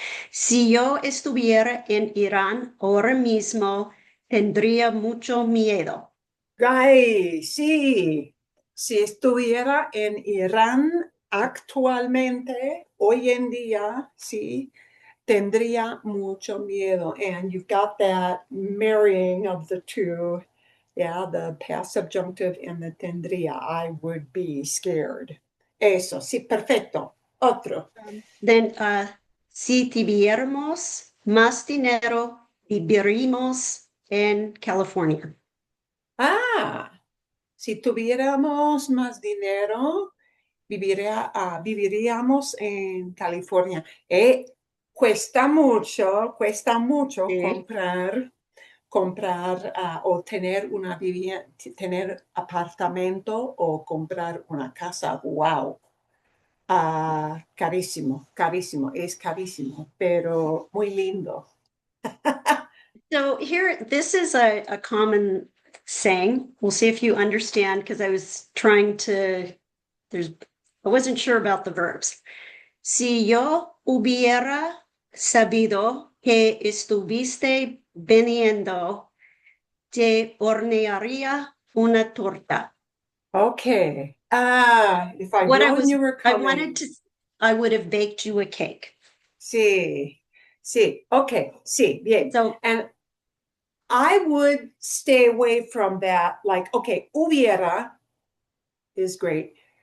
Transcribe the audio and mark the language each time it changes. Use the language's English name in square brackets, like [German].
[Spanish] Si yo estuviera en Irán ahora mismo, tendría mucho miedo. Ay, sí. Si estuviera en Irán actualmente, hoy en día, sí, tendría mucho miedo. [English] And you've got that marrying of the two. Yeah, the past subjunctive and the tendría. I would be scared. [Spanish] Eso, sí, perfecto. Otro. [English] Then, [Spanish] si tuviéramos más dinero, viviríamos en California. Si tuviéramos más dinero, viviríamos en California. Cuesta mucho Sí. comprar o tener una vivienda, tener apartamento o comprar una casa. Wow. Carísimo, carísimo, es carísimo, pero muy lindo. [English] So here, this is a common saying. We'll see if you understand, because I was trying to, I wasn't sure about the verbs. [Spanish] Si yo hubiera sabido que estuviste viniendo, te hornearía una torta. [English] Okay. If I'd known you were coming. I would have baked you a cake. [Spanish] Sí, sí, okay, sí, bien. [English] So, And I would stay away from that. Like, okay, hubiera is great.